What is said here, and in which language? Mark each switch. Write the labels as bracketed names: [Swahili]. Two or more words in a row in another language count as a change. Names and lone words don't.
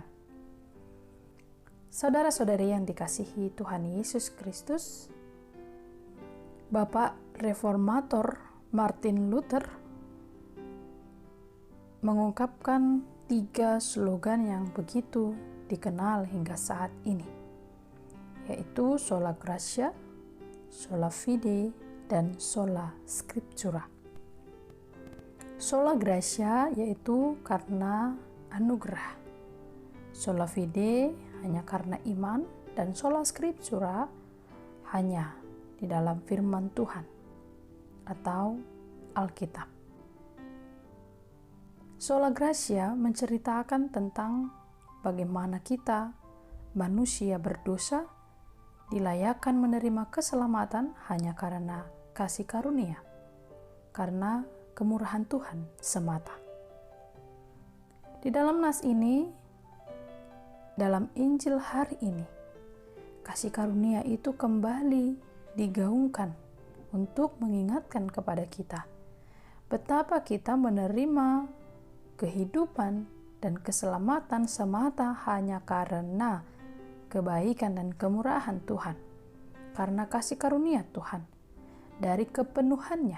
[Indonesian] Saudara-saudari yang dikasihi Tuhan Yesus Kristus, Bapak Reformator Martin Luther mengungkapkan 3 slogan yang begitu dikenal hingga saat ini, yaitu [Latin] sola gratia, sola fide, [Indonesian] dan [Latin] sola scriptura. Sola gratia [Indonesian] yaitu karena anugerah, [Latin] sola fide [Indonesian] hanya karena iman, dan [Latin] sola scriptura [Indonesian] hanya di dalam firman Tuhan atau Alkitab. [Latin] Sola gratia [Indonesian] menceritakan tentang bagaimana kita, manusia berdosa, dilayakkan menerima keselamatan hanya karena kasih karunia, karena kemurahan Tuhan semata. Di dalam nas ini, dalam Injil hari ini, kasih karunia itu kembali digaungkan untuk mengingatkan kepada kita betapa kita menerima kehidupan dan keselamatan semata hanya karena kebaikan dan kemurahan Tuhan, karena kasih karunia Tuhan dari kepenuhannya.